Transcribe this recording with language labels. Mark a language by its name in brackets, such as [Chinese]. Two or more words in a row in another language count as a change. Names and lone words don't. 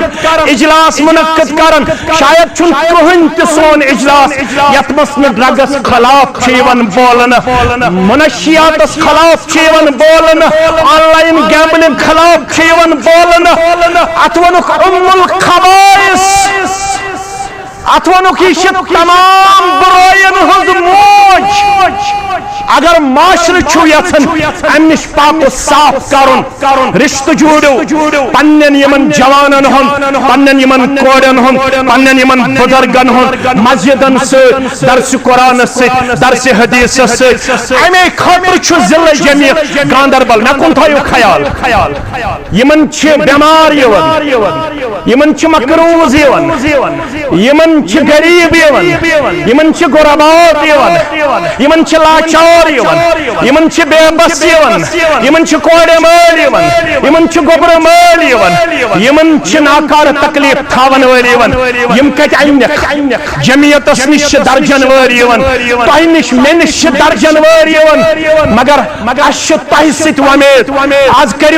[Kashmiri] اجلاس منعقد کرن شاید چن کہن تسون اجلاس یتمس میں ڈرگس خلاف چیون بولن منشیات اس خلاف چیون بولن [English] online gambling [Kashmiri] خلاف چیون بولن اتونک [Arabic] ام الخبائس [Kashmiri] اتونک یہ تمام برائین ہز موج اگر معاشر چھو یژھان ام نش پاک و صاف کرن رشتہ جوڑو پنن یمن جوانن ہن پنن یمن کورن ہن پنن یمن بزرگن ہن مسجدن سے درس قرآن سے درس حدیث سے امی خاطر چھو ضلع جمعیت گاندربل میں کن تھایو خیال یمن چھ بیمار یون یمن چھ مقروض یون یمن چھ غریب یون یمن چھ غربات یون یمن چھ لاچار یون یمن چھ بے بس یون یمن چھ کوڑے مال یون یمن چھ گوبر مال یون یمن چھ ناکار تکلیف تھاون ول یون یم کت اینک جمعیت نش درجن ور یون تہ نش مے نش درجن ور یون مگر اش تہ ست ومید آز کریو